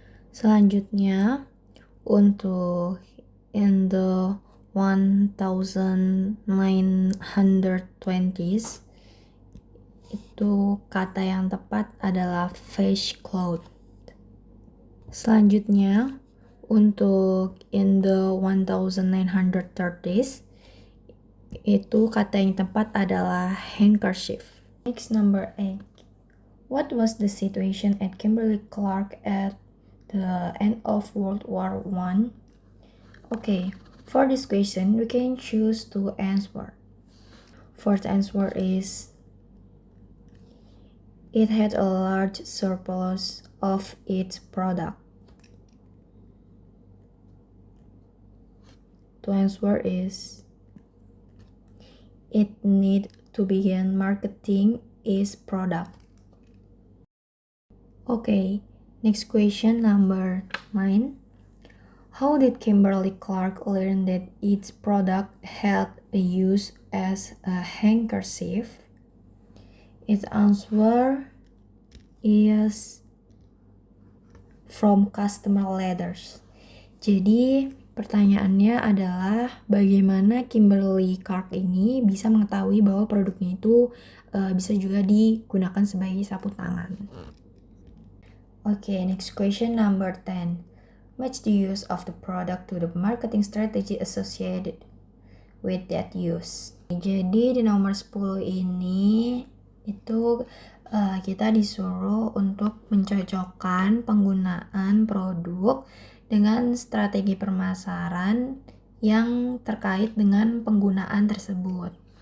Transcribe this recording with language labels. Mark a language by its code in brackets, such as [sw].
[id] Selanjutnya untuk [en] in the 1920s [id] itu kata yang tepat adalah face cloth. Selanjutnya untuk [en] in the 1930s [id] itu kata yang tepat adalah handkerchief. [en] Next, number 8. What was the situation at Kimberly-Clark at the end of World War I? Okay, for this question, we can choose two answers. First answer is it had a large surplus of its product. The answer is it need to begin marketing its product. Okay, next question, number 9. How did Kimberly-Clark learn that its product had a use as a handkerchief? Its answer is from customer letters. [id] Jadi pertanyaannya adalah bagaimana Kimberly-Clark ini bisa mengetahui bahwa produknya itu bisa juga digunakan sebagai sapu tangan. [en] Okay, next question, number 10. Match the use of the product to the marketing strategy associated with that use. [id] Jadi di nomor 10 ini itu kita disuruh untuk mencocokkan penggunaan produk dengan strategi pemasaran yang terkait dengan penggunaan tersebut.